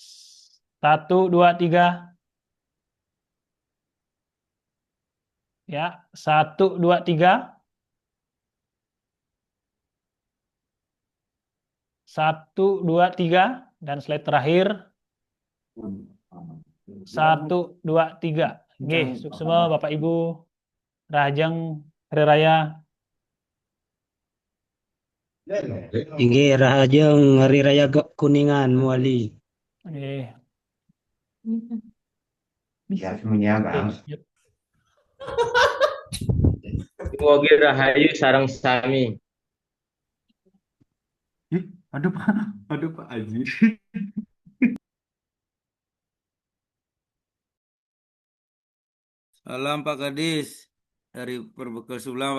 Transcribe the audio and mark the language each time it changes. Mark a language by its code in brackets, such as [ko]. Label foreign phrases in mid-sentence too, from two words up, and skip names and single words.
[id] 1, 2, 3. Ya, 1, 2, 3. 1, 2, 3. Dan slide terakhir. 1, 2, 3. Nggih, sukses semua Bapak Ibu. [ban] Rahajeng Hari Raya. Inggih rahajeng Hari Raya Kuningan Muali. Nggih. [id] Biar semuanya bang. [ban] Mugi rahayu sareng sami. [id] Aduh Pak Aji. Salam Pak Kadis dari Perbekal Sulang.